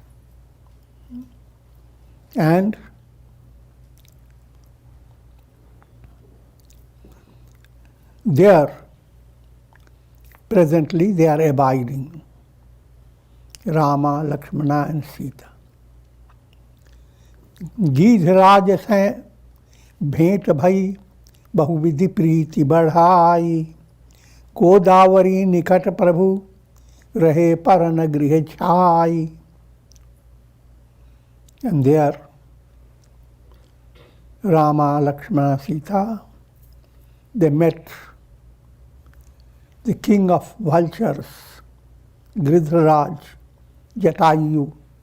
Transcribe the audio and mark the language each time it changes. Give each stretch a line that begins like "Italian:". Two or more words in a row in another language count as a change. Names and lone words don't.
English: And there, presently, they are abiding. Rama, Lakshmana and Sita.
Hindi: गीधराज से भेंट भई बहुविधि प्रीति बढ़ाई गोदावरी निकट प्रभु रहे परन गृह छाई.
English: And there Rama, Lakshmana, Sita, they met the king of vultures, Gridharaj, Jatayu.